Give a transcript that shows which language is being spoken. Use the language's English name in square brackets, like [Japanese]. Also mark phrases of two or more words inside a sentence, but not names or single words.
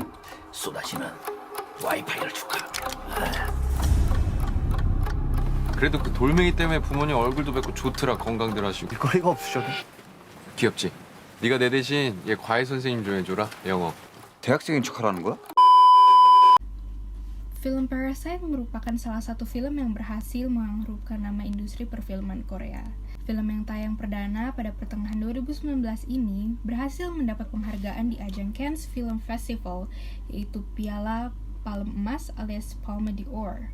[Korean] 쏟아지는 와이파이를 줄까? 그래도 그 돌멩이 때문에 부모님 얼굴도 뵙고 좋더라. 건강들 하시고. 일거리가 없으셔도. 귀엽지? 네가 내 대신 얘 과외 선생님 좀 해줘라. 영어. 대학생인 척하라는 거야? [Indonesian] Film Parasite merupakan salah satu film yang berhasil mengharumkan nama industri perfilman Korea. Film yang tayang perdana pada pertengahan 2019 ini berhasil mendapat penghargaan di ajang Cannes Film Festival, yaitu Piala Palem Emas alias Palme d'Or.